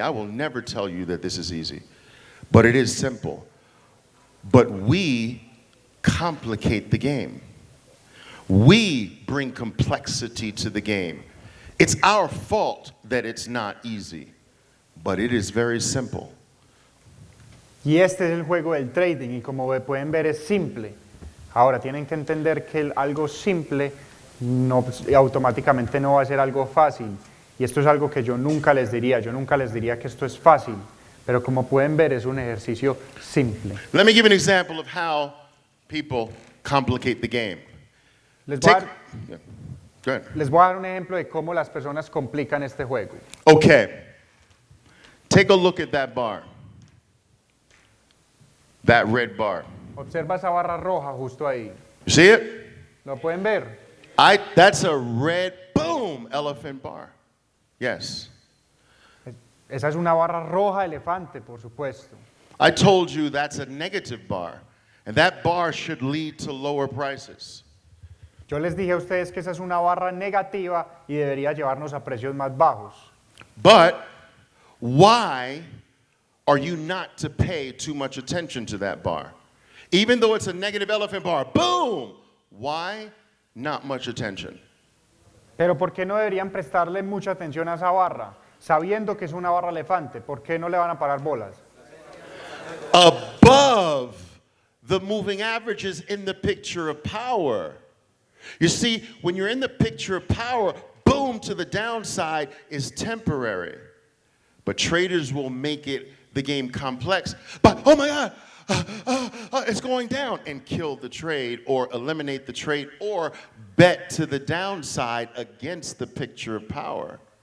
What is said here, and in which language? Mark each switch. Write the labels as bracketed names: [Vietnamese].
[English] I will never tell you that this is easy, but it is simple. But we complicate the game. We bring complexity to the game. It's our fault that it's not easy, but it is very simple. [Spanish] Y este es el juego del trading y como pueden ver es simple. Ahora tienen que entender que algo simple automáticamente no va a ser algo fácil. Y esto es algo que yo nunca les diría que esto es fácil. Pero como pueden ver es un ejercicio simple. [English] Let me give an example of how people complicate the game. [Spanish] Les voy a dar [English] Yeah. Go ahead. [Spanish] Les voy a dar un ejemplo de cómo las personas complican este juego. [English] Okay. Take a look at that bar. That red bar. [Spanish] Observa esa barra roja justo ahí. [English] You see it? [Spanish] ¿Lo pueden ver? [English] That's a red, boom, elephant bar. Yes. [Spanish] Esa es una barra roja elefante, por supuesto. [English] I told you that's a negative bar, and that bar should lead to lower prices. [Spanish] Yo les dije a ustedes que esa es una barra negativa y debería llevarnos a precios más bajos. [English] But why are you not to pay too much attention to that bar? Even though it's a negative elephant bar, boom! Why not much attention? [Spanish] Pero ¿por qué no deberían prestarle mucha atención a esa barra? Sabiendo que es una barra elefante, ¿por qué no le van a parar bolas? [English] Above the moving averages in the picture of power. You see, when you're in the picture of power, boom to the downside is temporary. But traders will make the game complex. But, oh my God, it's going down, and kill the trade or eliminate the trade or bet to the downside against the picture of power.